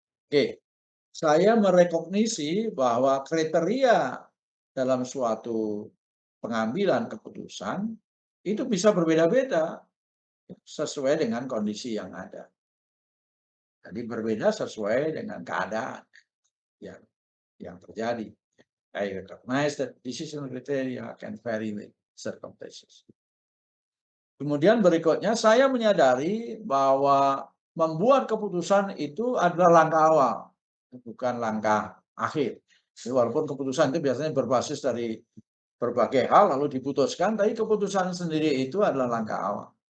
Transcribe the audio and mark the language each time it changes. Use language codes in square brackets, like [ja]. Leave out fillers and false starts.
[id] Oke, saya merekognisi bahwa kriteria dalam suatu pengambilan keputusan itu bisa berbeda-beda sesuai dengan kondisi yang ada. Jadi berbeda sesuai dengan keadaan yang terjadi. [en] I recognize that decision criteria can vary with circumstances. [id] Kemudian berikutnya saya menyadari bahwa membuat keputusan itu adalah langkah awal, bukan langkah akhir. Jadi walaupun keputusan itu biasanya berbasis dari berbagai hal lalu diputuskan, tapi keputusan sendiri itu adalah langkah awal.